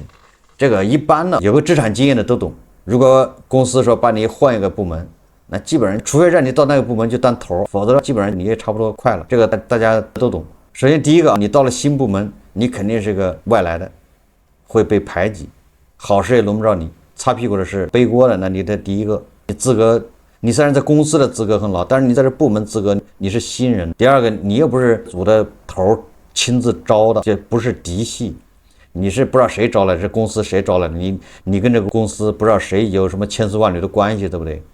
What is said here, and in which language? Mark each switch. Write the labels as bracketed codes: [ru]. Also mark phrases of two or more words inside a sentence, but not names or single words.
[zh] 這個一般呢，有個職場經驗的都懂。如果公司說把你換一個部門， 那基本上除非讓你到那個部門就當頭，否則基本上你也差不多快了。這個大家都懂。首先第一個，你到了新部門，你肯定是個外來的，會被排擠，好事也輪不着你，擦屁股的是背鍋的。那你的第一個，你資格，你雖然在公司的資格很老，但是你在這部門資格你是新人。第二個，你又不是組的頭親自招的，這不是嫡系，你是不知道誰招来的，這公司誰招來的，你跟這個公司不知道誰有什麼千絲萬縷的關係，對不對？